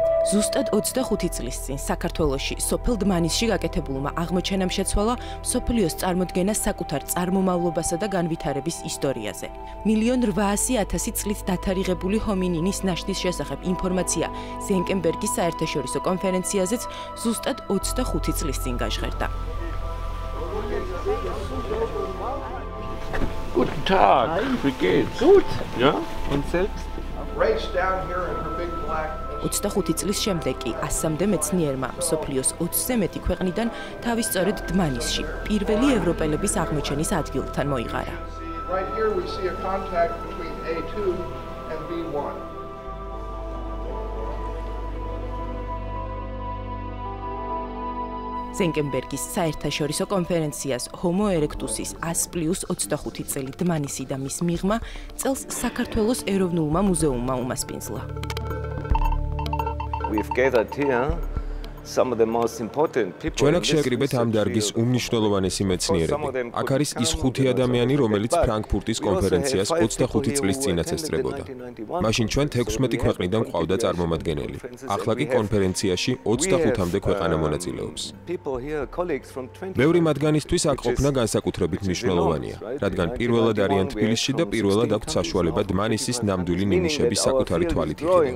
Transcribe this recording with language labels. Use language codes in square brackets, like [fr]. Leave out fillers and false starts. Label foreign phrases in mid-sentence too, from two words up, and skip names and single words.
[ka] ზუსტად 25 წლის წინ საქართველოში სოფელ დმანისში გაკეთებულმა აღმოჩენამ შეცვალა მსოფლიოს წარმოდგენა საკუთარ წარმომავლობასა და განვითარების ისტორიაზე. 1.800.000 წლით დათარიღებული ჰომინინის ნაშთის შესახებ ინფორმაცია ზენკენბერგის საერთაშორისო კონფერენციაზეც ზუსტად 25 წლის წინ გაჟღერდა. [de] Guten Tag, wie geht's? Gut. Ja? Und selbst? [ka] 25 წლის შემდეგ კი 100-მდე მეცნიერმა მსოფლიოს 20-ზე მეტი ქვეყნიდან თავის სწორედ დმანისში პირველი ევროპელების აღმოჩენის ადგილთან მოიღარა. ზენკენბერგის საერთაშორისო კონფერენციას Homo erectus's 100+25 წელი დმანისი და მის მიღმა წელს საქართველოს ეროვნულმა მუზეუმმა უმასპინძლა. [en] We've gathered here some of the most important people. [ka] ჩვენ აქ შევკრიბეთ ამ დარგის უმნიშვნელოვანესი მეცნიერები. აქ არის ის 5 ადამიანი, რომელიც ფრანკფურტის კონფერენციას 25 წლის წინაც ესწრებოდა. მაშინ ჩვენ 16 ქვეყნიდან ყავდა წარმომადგენელი. ახლა კი კონფერენციაში 25-მდე ქვეყანა მონაწილეობს. ბევრი მათგანისთვის აქ ყოფნა განსაკუთრებით მნიშვნელოვანია, რადგან პირველად არიან თბილისში და პირველად აქვთ საშუალება დმანისის ნამდვილი ნიმუშების საკუთარი თვალით იქნება.